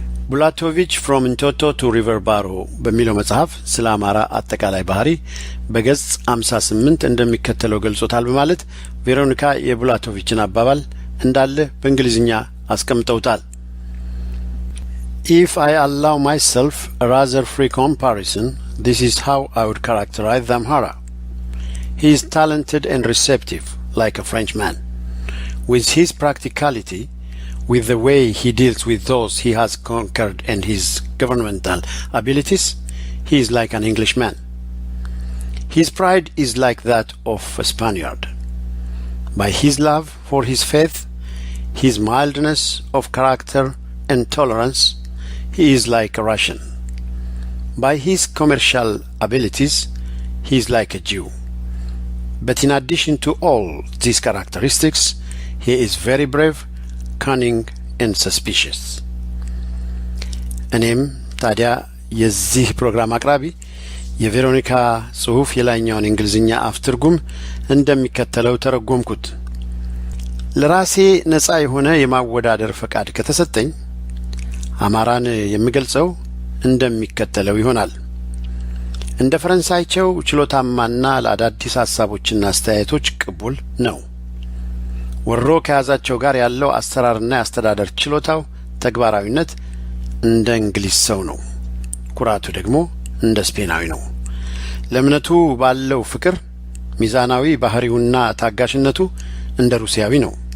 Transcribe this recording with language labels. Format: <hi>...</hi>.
<am>ቡላቶቪች ፍሮም እንቶቶ ቱ ሪቨር ባሮ በሚለው መጽሐፍ ስለ አማራ አጠቃላይ ባህሪ በገጽ 58 እንደሚከተለው ገልጾታል በማለት ቬሮኒካ የቡላቶቪችን አባባል እንዳለ በእንግሊዝኛ አስቀምጠውታል።</am> <en>If I allow myself a rather free comparison, this is how I would characterize the Amhara. He is talented and receptive, like a Frenchman. With his practicality, with the way he deals with those he has conquered and his governmental abilities, he is like an Englishman. His pride is like that of a Spaniard. By his love for his faith, his mildness of character and tolerance, he is like a Russian. By his commercial abilities, he is like a Jew. But in addition to all these characteristics, he is very brave, cunning and suspicious.</en> <am>እኔም ታዲያ የዚህ ፕሮግራም አቅራቢ የቬሮኒካ ጽሑፍ የላይኛውን እንግሊዝኛ አፍ ትርጉም እንደሚከተለው ተረጎምኩት። ለራሴ ነጻ የሆነ የማወዳደር ፈቃድ ከተሰጠኝ አማራን የሚገልጸው እንደሚከተለው ይሆናል። እንደ ፈረንሳይቸው ችሎታማና ለአዳዲስ ሐሳቦችና አስተያየቶች ቅቡል ነው። ወሮ ከያዛቸው ጋር ያለው አሰራርና የአስተዳደር ችሎታው ተግባራዊነት እንደ እንግሊዝ ሰው ነው። ኩራቱ ደግሞ እንደ ስፔናዊ ነው። ለእምነቱ ባለው ፍቅር ሚዛናዊ ባህሪውና ታጋሽነቱ እንደ ሩሲያዊ ነው።</am>